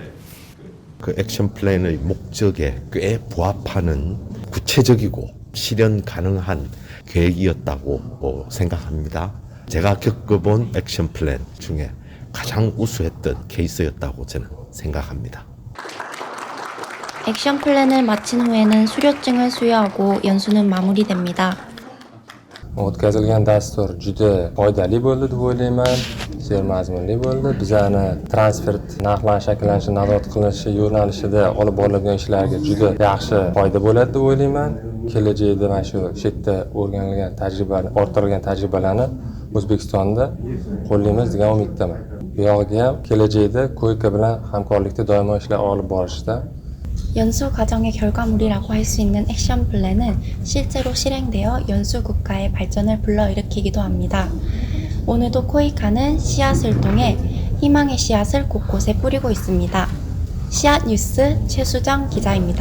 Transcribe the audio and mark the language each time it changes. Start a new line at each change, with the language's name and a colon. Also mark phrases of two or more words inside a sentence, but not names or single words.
Korean: 그 액션 플랜의 목적에 꽤 부합하는 구체적이고 실현 가능한 계획이었다고 생각합니다. 제가 겪어본 액션 플랜 중에 가장 우수했던 케이스였다고 저는 생각합니다. 액션 플랜을 마친 후에는 수료증을 수여하고 연수는 마무리됩니다.
Uzbek: O'tkazilgan dastur juda foydali bo'ldi deb o'ylayman. She'r mazmunli bo'ldi. Bizani transfert narxlanish shakllanishi nazorat qilinishi yo'nalishida olib borilgan ishlarga juda yaxshi foyda bo'ladi deb o'ylayman. Kelajakda mana shu yerda o'rganilgan tajribani, orttirilgan tajribalarni O'zbekistonda qo'llaymiz degan umiddaman. Bu yog'iga ham kelajakda Koyka bilan hamkorlikda doimo ishlar olib borishda
Korean: 연수 과정의 결과물이라고 할 수 있는 액션 플랜은 실제로 실행되어 연수 국가의 발전을 불러일으키기도 합니다. 오늘도 코이카는 씨앗을 통해 희망의 씨앗을 곳곳에 뿌리고 있습니다. 씨앗 뉴스 최수정 기자입니다.